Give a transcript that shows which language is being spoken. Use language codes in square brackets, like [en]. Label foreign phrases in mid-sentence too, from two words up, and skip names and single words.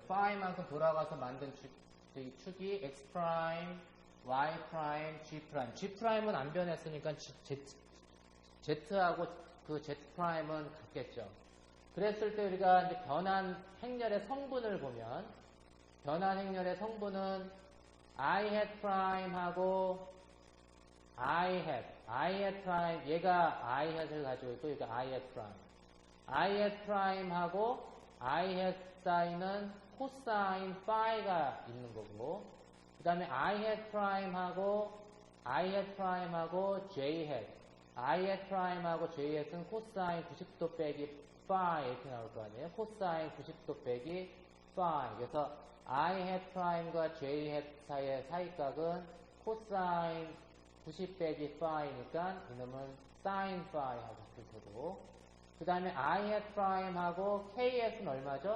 [ko] phi만큼 돌아가서 만든 축이 X 프라임, Y 프라임, G 프라임. G 프라임은 안 변했으니까 Z하고 그 Z 프라임은 같겠죠. 그랬을 때 우리가 이제 변환 행렬의 성분을 보면 변환 행렬의 성분은 [en] I hat [ko] 프라임하고 [en] I hat [ko] 프라임 얘가 [en] I hat [ko] 을 가지고 있고 얘가 [en] I hat [ko] 프라임. [en] I hat [ko] 프라임하고 [en] I hat [ko] 사인은 코사인 파이가 있는 거고 그 다음에 I hat 프라임하고 [en] J hat I hat [ko] 프라임하고 [en] J hat [ko] 은 코사인 90도 빼기 파이 이렇게 나올 거 아니에요. 코사인 90도 빼기 파이. 그래서 [en] I hat [ko] 프라임과 [en] J hat [ko] 사이의 사이각은 코사인 90 빼기 파이니까 이놈은 사인 파이하고 같을 테고 그 다음에 [en] I hat [ko] 프라임하고 [en] K hat [ko] 은 얼마죠?